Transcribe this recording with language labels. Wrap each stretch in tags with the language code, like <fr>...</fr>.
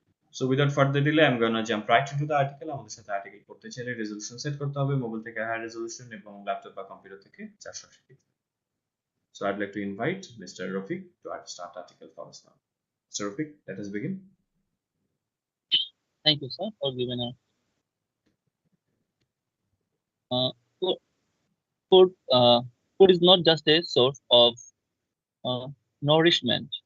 <en>So without further delay, I'm gonna jump right into the article.</en> <bn>আমাদের সাথে article পড়তে চাইলে রেজোলিউশন সেট করতে হবে মোবাইল থেকে হাই রেজোলিউশন এবং ল্যাপটপ বা কম্পিউটার থেকে 480।</bn> <en>So I'd like to invite Mr. Rafiq to start the article for us now. Mr. Rafiq, let us begin. Thank you, sir, for giving a food. Food is not just a source of nourishment.</en>